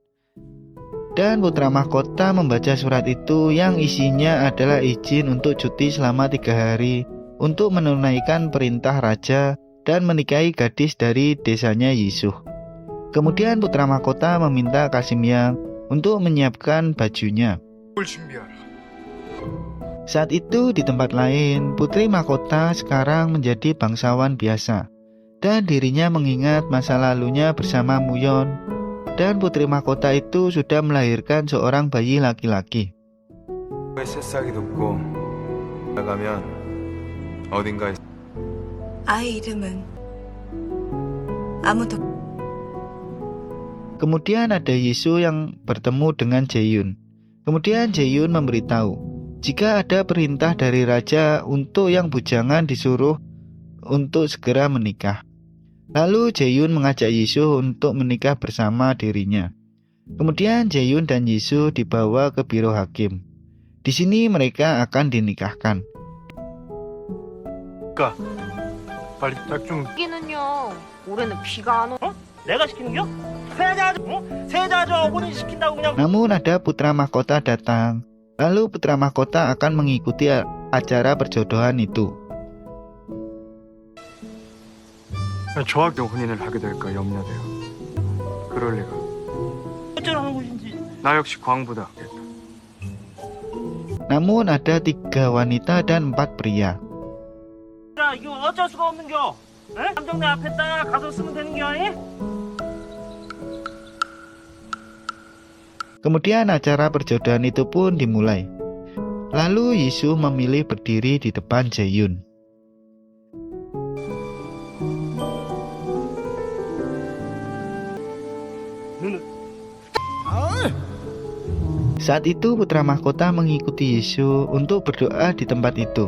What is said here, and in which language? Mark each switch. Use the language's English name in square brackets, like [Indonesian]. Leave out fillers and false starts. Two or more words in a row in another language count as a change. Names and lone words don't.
[Indonesian] Dan putra mahkota membaca surat itu yang isinya adalah izin untuk cuti selama 3 hari untuk menunaikan perintah raja dan menikahi gadis dari desanya Yisuh. Kemudian putra mahkota meminta Kasimyang untuk menyiapkan bajunya. [Korean] 뭘 준비하라. [Indonesian] Saat itu di tempat lain, putri mahkota sekarang menjadi bangsawan biasa. Dan dirinya mengingat masa lalunya bersama Muyon. Dan putri mahkota itu sudah melahirkan seorang bayi laki-laki. [Korean] 새싹이 돋고 나가면 어딘가에 아이 이름은 아무도 [Indonesian] Kemudian ada Yisu yang bertemu dengan Jaeyun. Kemudian Jaeyun memberitahu jika ada perintah dari raja untuk yang bujangan disuruh untuk segera menikah. Lalu Jaeyun mengajak Yisu untuk menikah bersama dirinya. Kemudian Jaeyun dan Yisu dibawa ke biro hakim. Di sini mereka akan dinikahkan. [Korean] 빨리 딱좀 여기는요, 올해는 비가 안 오. 내가 시키는겨? 세자주 어머니 시킨다고 그냥. [Indonesian] Namun ada putra mahkota datang. Lalu putra mahkota akan mengikuti acara perjodohan itu. [Korean] 저하고 혼인을 하게 될까 염려돼요. 그럴 리가. 어쩌라는 것인지. 나 역시 광부다. [Indonesian] Namun ada 3 wanita dan 4 pria. [Korean] 야 이거 어쩔 수가 없는겨. 에? 감정 내 앞에다 가서 쓰면 되는겨. 에? [Indonesian] Kemudian acara perjodohan itu pun dimulai. Lalu Yisu memilih berdiri di depan Jaeyun. Saat itu putra mahkota mengikuti Yisu untuk berdoa di tempat itu.